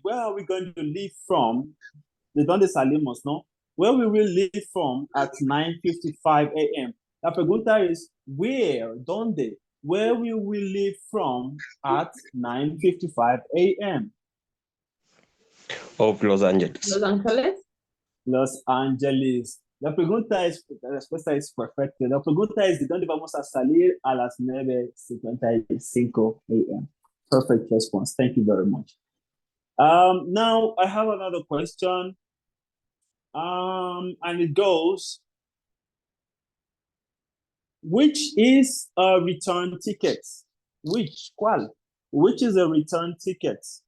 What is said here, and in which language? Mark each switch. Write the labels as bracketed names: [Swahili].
[English] Where are we going to leave from? [Spanish] ¿De dónde salimos, no? [English] Where will we leave from at 9:55 a.m.? [Spanish] La pregunta es, where, ¿dónde? [English] Where will we leave from at 9:55 a.m.? Of Los Angeles. Los Ángeles. Los Angeles. [Spanish] La respuesta es perfecta. La pregunta es, ¿de dónde vamos a salir a las 9:55 a.m.? [English] Perfect response. Thank you very much. Now, I have another question. And it goes, which is a return ticket? [Spanish] ¿Cuál? [English] Which is a return ticket?